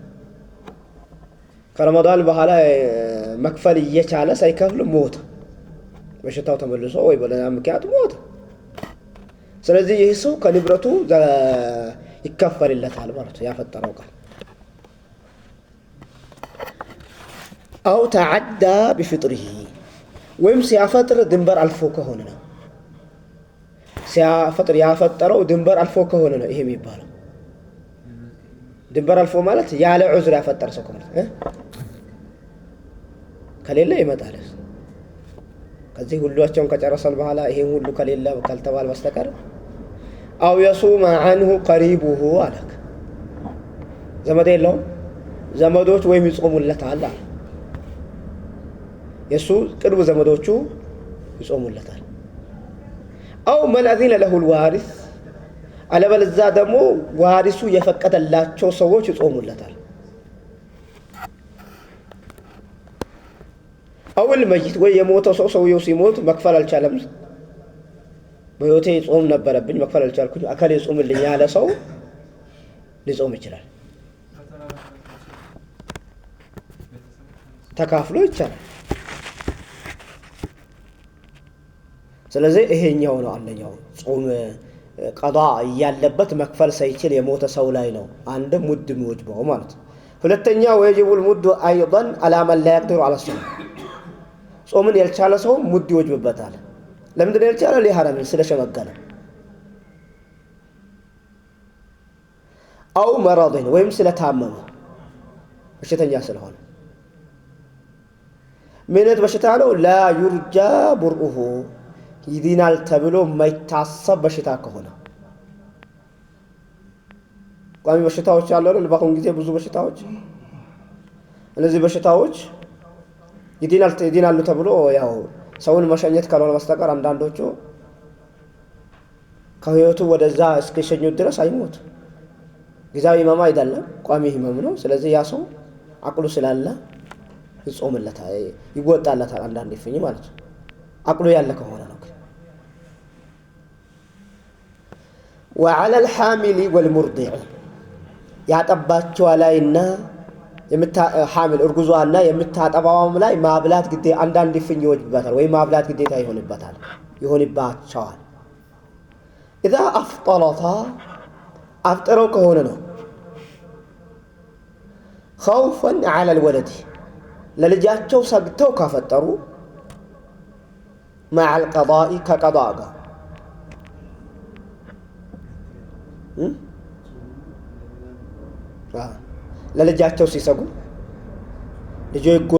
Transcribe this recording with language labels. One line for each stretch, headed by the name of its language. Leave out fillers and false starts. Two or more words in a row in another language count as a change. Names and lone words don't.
Amharic: ከረመዳን በኋላ መክፈል እየቻለ ሳይከፍል ሞት በሽታው ተመልሶ ወይ በሌላ ምክንያት ሞት። ስለዚህ ይህ ሰው ከንብረቱ ይከፈልለታል ማለት ነው ያፈጠረው ቃል።
Arabic: أو تعدى بفطره
Amharic: ወይም ሲያፈጥር ድንበር አልፎ ከሆነ ነው። ሲያፈጥር ያፈጠረው ድንበር አልፎ ከሆነ ነው ይሄ የሚባለው። ድንበር አልፎ ማለት ያለ ዑዝር ያፈጠረ ሰው ከሆነ ከሌለ ይመጣል። ከዚህ ሁላቸውን ከጨረሰን በኋላ ይሄን ሁሉ ከሌለ ካልተባለ በስተቀር አው
Arabic: يصوم عنه قريبه
Amharic: አለክ ዘመድ የለውም ዘመዶች ወይም ይጾሙለታል። የሱ ቅርብ ዘመዶቹ ይጾሙለታል። አው
Arabic: من أذن له الوارث
Amharic: አለበለዛ ደግሞ ዋሪሱ የፈቀደላቸው ሰዎች ይጾሙለታል።
Arabic: أو الميت
Amharic: ወይ የሞተው ሰውየው ሲሞት መክፈል አልቻለም። በህይወቴ ጾም ነበረብኝ መክፈል አልቻልኩኝ አካሌ ጾምልኝ ያለ ሰው ሊጾም ይችላል። ተካፍሎ ይቻላል። ስለዚህ ይሄኛው ነው አንደኛው ጾም ቀዳ ያለበት መክፈል ሳይችል የሞተ ሰው ላይ ነው አንድ ሙድ የሚወጅበው ማለት ነው። ሁለተኛ
Arabic: ويجب المد ايضا على من لا يقدر على الصوم
Amharic: ጾምን ያልቻለ ሰው ሙድ ይወጅብበታል። ለምን ነው ያልቻለ? ለሐራም ስለሸመገለ
Arabic: أو مرض
Amharic: ወይም ስለታመመ በሽተኛ ስለሆነ ምንት በሽታ ነው?
Arabic: لا يرجى برؤه
Amharic: ይድናል ተብሎ የማይታሰብ በሽታ ከሆነ ቋሚ በሽታዎች አሉ አይደል? በአሁን ጊዜ ብዙ በሽታዎች እነዚህ በሽታዎች ይድናሉ ተብሎ ያው ሰውን መሸኘት ካልሆነ በስተቀር አንዳንዶቹ ከህይወቱ ወደዛ እስከሸኙ ድረስ አይሞት። ጊዜያዊ ህመም አይደለም ቋሚ ህመም ነው። ስለዚህ ያ ሰው አቅሉ ስላለ ይጾምለታል ይወጣለታል አንዳንዴ ፍኝ ማለት ነው አቅሉ ያለ ከሆነ ነው።
Arabic: وعلى الحامل والمرضع
Amharic: ያጠባቸው ላይና حامل እርጉዟና የምታጠባውም ላይ ማብላት ግዴ አንዳንድ ፍኝ ይወጅበታል ወይ ማብላት ግዴታ ይሆንባቸዋል።
Arabic: اذا افطرتا
Amharic: አፍጥረው ከሆነ ነው
Arabic: خوفا على الولد
Amharic: ለልጃቸው ሰግተው ካፈጠሩ
Arabic: مع القضاء كقضاء
Amharic: ለልጃቸው ሲሰጉ ልጆ